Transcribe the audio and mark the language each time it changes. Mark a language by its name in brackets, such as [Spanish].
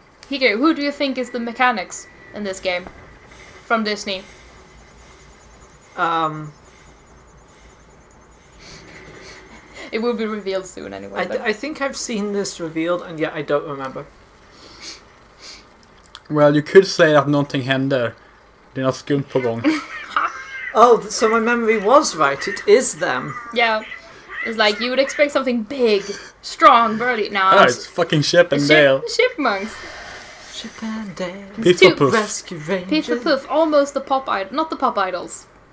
[English] Hikaru, who do you think is the mechanics in this game? From Disney. It will be revealed soon anyway. but- I think I've seen this revealed, and yet I don't remember. Well, you could say [Swedish] att någonting händer. Det är något skumt på gång. [English] Oh, so my memory was right. It is them. Yeah. It's like you would expect something big, strong, burly. No, Oh, it's fucking Chip and Dale. chipmunks. Chip and Dale. Piff and Puff. Rescue Rangers. Piff and Puff, almost the pop idol, not the pop idols.